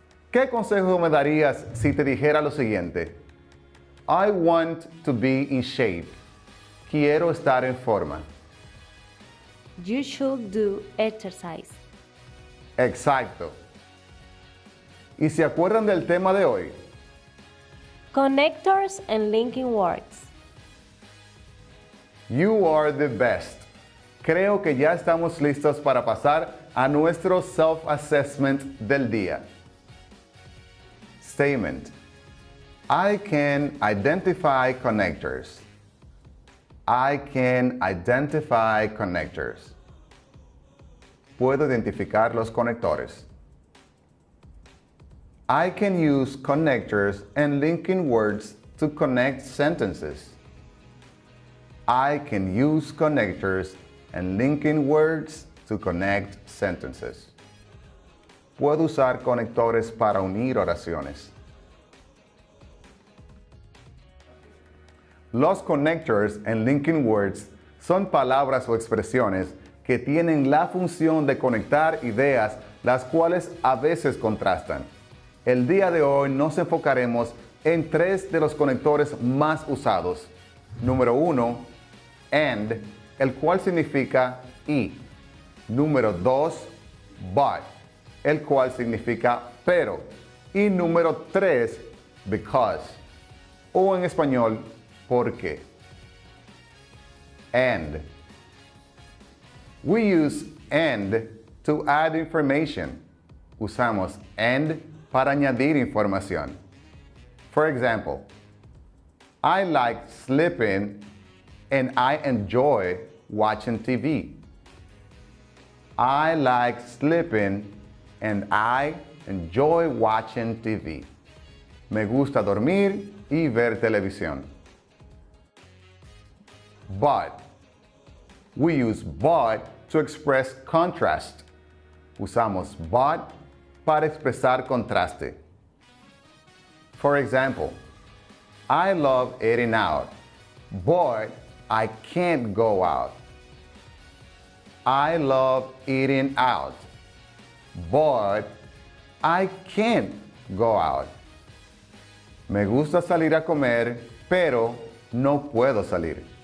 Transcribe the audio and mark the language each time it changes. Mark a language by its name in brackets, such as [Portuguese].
[Spanish] ¿Qué consejo me darías si te dijera lo siguiente? [English] I want to be in shape. [Spanish] Quiero estar en forma. [English] You should do exercise. [Spanish] Exacto. ¿Y se acuerdan del tema de hoy? [English] Connectors and linking words. You are the best. [Spanish] Creo que ya estamos listos para pasar a nuestro self-assessment del día. [English] Statement. I can identify connectors. I can identify connectors. [Spanish] Puedo identificar los conectores. [English] I can use connectors and linking words to connect sentences. I can use connectors and linking words to connect sentences. [Spanish] Puedo usar conectores para unir oraciones. Los [English] connectors and linking words [Spanish] son palabras o expresiones que tienen la función de conectar ideas, las cuales a veces contrastan. El día de hoy nos enfocaremos en tres de los conectores más usados. Número 1, and, el cual significa y. Número 2, but, el cual significa pero. Y número 3, because, o en español, porque. And. [English] We use and to add information. [Spanish] Usamos and para añadir información. [English] For example, I like sleeping and I enjoy watching TV. I like sleeping and I enjoy watching TV. [Spanish] Me gusta dormir y ver televisión. [English] but. We use but to express contrast. [Spanish] Usamos but para expresar contraste. [English] For example, I love eating out, but I can't go out. I love eating out, but I can't go out. [Spanish] Me gusta salir a comer, pero no puedo salir.